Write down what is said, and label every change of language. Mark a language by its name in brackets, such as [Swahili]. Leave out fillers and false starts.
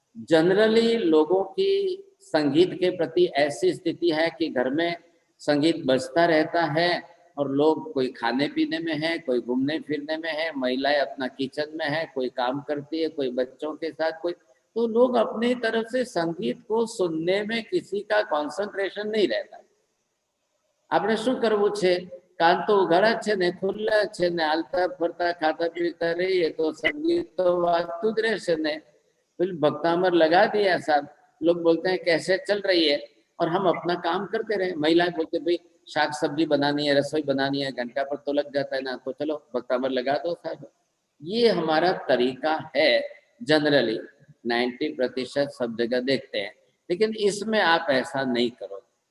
[Hindi] Generally लोगों की संगीत के प्रति ऐसी स्थिति है कि घर में संगीत बजता रहता है और लोग कोई खाने पीने में है, कोई घूमने फिरने में है, महिलाएं अपना किचन में है, कोई काम करती है, कोई बच्चों के साथ, कोई, तो लोग अपनी तरफ से संगीत को सुनने में किसी का कंसंट्रेशन नहीं रहता। [Gujarati] આપણે શું કરવું છે? કાન તો ઉઘાડા છે ને, ખુલ્લા છે ને, હાલતા ફરતા ખાતા પીતા રહીએ તો સંગીત तो વાગતું જ રહેશે ने। [Hindi] फिर भक्तामर लगा दिया साहब, लोग बोलते हैं कैसे चल रही है, और हम अपना काम करते रहे। महिलाएं बोलते भाई शाक सब्जी बनानी है, रसोई बनानी है, घंटा पर तो लग जाता है ना, तो चलो भक्तामर लगा दो साहब। ये हमारा तरीका है, जनरली 90% सब जगह देखते हैं, लेकिन इसमें आप ऐसा नहीं करो।